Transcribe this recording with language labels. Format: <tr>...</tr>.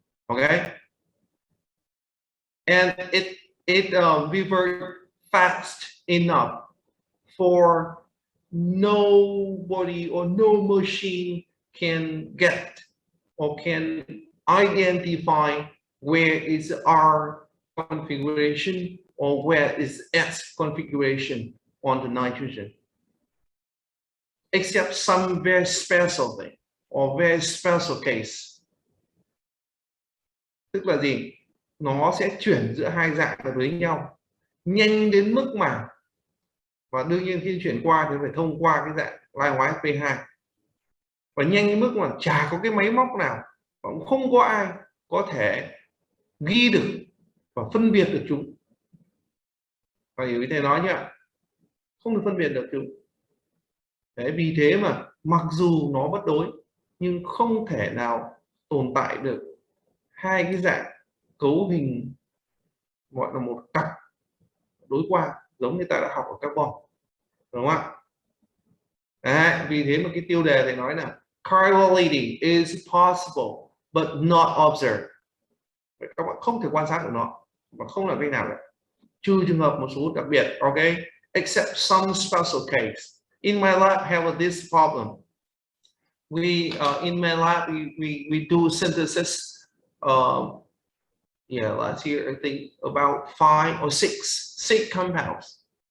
<en>Okay, and it revert fast enough for nobody or no machine can get or can identify where is R configuration or where is S configuration on the nitrogen, except some very special thing. or very special case.</en> <vi>Tức là gì? Nó sẽ chuyển giữa hai dạng với nhau nhanh đến mức mà, và đương nhiên khi chuyển qua thì phải thông qua cái dạng lai hóa P2, và nhanh đến mức mà chả có cái máy móc nào và cũng không có ai có thể ghi được và phân biệt được chúng. Và hiểu ý thầy nói nhá, không được phân biệt được chúng. Đấy, vì thế mà mặc dù nó bất đối nhưng không thể nào tồn tại được hai cái dạng cấu hình gọi là một cặp đối qua giống như ta đã học ở carbon, đúng không ạ? Đấy, vì thế mà cái tiêu đề thầy nói là</vi> <en>chirality is possible but not observed.</en> <vi>Các bạn không thể quan sát được nó và không làm cách nào cả, trừ trường hợp một số đặc biệt.</vi> <en>Ok, except some special case. In my lab have this problem. We in my lab we do synthesis. Yeah, last year I think about 5 or 6 compounds.</en>